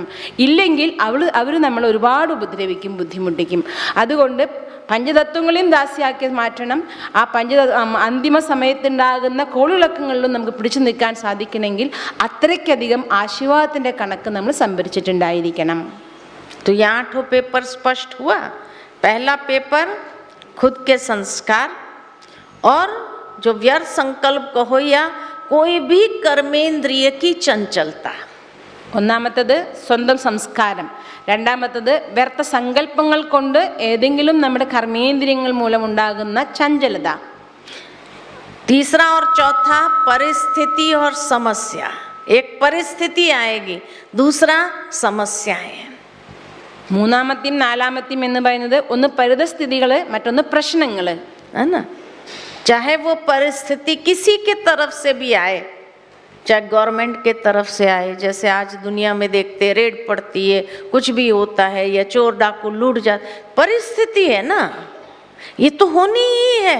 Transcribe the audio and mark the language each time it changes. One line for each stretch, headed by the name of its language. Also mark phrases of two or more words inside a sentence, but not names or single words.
Malayalam: ഇല്ലെങ്കിൽ അവർ നമ്മളെ ഒരുപാട് ഉപദ്രവിക്കും, ബുദ്ധിമുട്ടിക്കും. അതുകൊണ്ട് പഞ്ചതത്വങ്ങളെയും ദാസിയാക്കി മാറ്റണം. ആ അന്തിമ സമയത്തുണ്ടാകുന്ന കോളിളക്കങ്ങളിലും നമുക്ക് പിടിച്ചു നിൽക്കാൻ സാധിക്കണമെങ്കിൽ അത്രയ്ക്കധികം ആശീർവാദത്തിൻ്റെ കണക്ക് നമ്മൾ സംഭരിച്ചിട്ടുണ്ടായിരിക്കണം.
Hindi: तो ये 8 पेपर स्पष्ट हुआ. पहला पेपर खुद के संस्कार और जो व्यर्थ संकल्प कहो या कोई भी कर्मेंद्रिय की चंचलता.
Malayalam: ഒന്നാമത്തത് സ്വന്തം സംസ്കാരം, രണ്ടാമത്തത് വ്യർത്ഥ സങ്കല്പങ്ങൾ കൊണ്ട് ഏതെങ്കിലും നമ്മുടെ കർമ്മേന്ദ്രിയങ്ങൾ മൂലം ഉണ്ടാകുന്ന ചഞ്ചലത.
Hindi: तीसरा और चौथा परिस्थिति और समस्या. एक परिस्थिति आएगी, दूसरा समस्याएं.
Malayalam: മൂന്നാമത്തെയും നാലാമത്തെയും എന്ന് പറയുന്നത് ഒന്ന് പരിതസ്ഥിതികൾ, മറ്റൊന്ന് പ്രശ്നങ്ങൾ,
Hindi: है ना. चाहे वो परिस्थिति किसी के तरफ से भी आए, चाहे गवर्नमेंट के तरफ से आए, जैसे आज दुनिया में देखते रेड पड़ती है, कुछ भी होता है, या चोर डाकू लूट जाते, परिस्थिति है ना, ये तो होनी ही है.